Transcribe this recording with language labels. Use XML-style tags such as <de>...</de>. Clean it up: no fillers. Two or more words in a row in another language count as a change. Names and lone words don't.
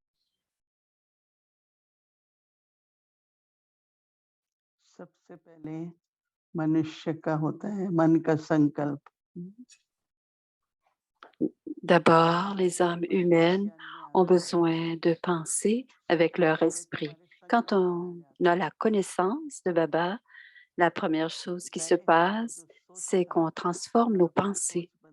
<hi>सबसे पहले मनुष्य का होता है मन का संकल्प।</hi> <fr>D'abord, les âmes humaines ont besoin de penser avec leur esprit. Quand on a la connaissance de Baba, la première chose qui se passe, c'est qu'on transforme nos pensées.</fr>